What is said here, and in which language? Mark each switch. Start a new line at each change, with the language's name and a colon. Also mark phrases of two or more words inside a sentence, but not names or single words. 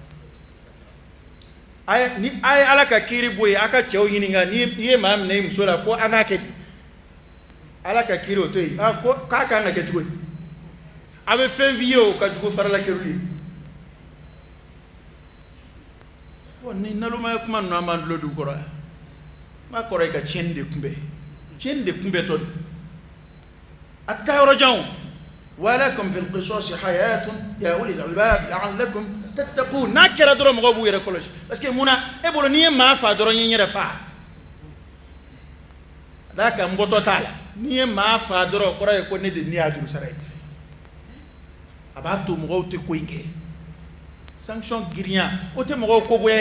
Bambara: ni a ye ala ka kiiri bɔ yen a ka cɛw ɲininka n'i ye maa minɛ i muso la ko an k'a kɛ di ala ka kiiri o to yen ko k'a kan ka kɛ cogo di a bɛ fɛn f'i ye o ka jugu farala kɛruli ye ni nalomaya kuma ninnu an b'an dulo d'u kɔrɔ yan n b'a kɔrɔ ye ka tiɲɛni de kunbɛn tɔ don a tɛ taa yɔrɔ jan o
Arabic: ولكم في القصاص حياة يا أولي الألباب لعلكم تتقون
Bambara: n'a kɛra dɔrɔn mɔgɔw b'u yɛrɛ kɔlɔsi
French: parce que
Bambara: munna e bolo n'i ye maa faa dɔrɔn n ye n yɛrɛ faa a d'a kan n bɔtɔ t'a la n'i ye maa faa dɔrɔn o kɔrɔ ye ko ne de ne y'a juru sara ye a b'a to mɔgɔw tɛ ko in kɛ sanction girinya o tɛ mɔgɔw ko goya ye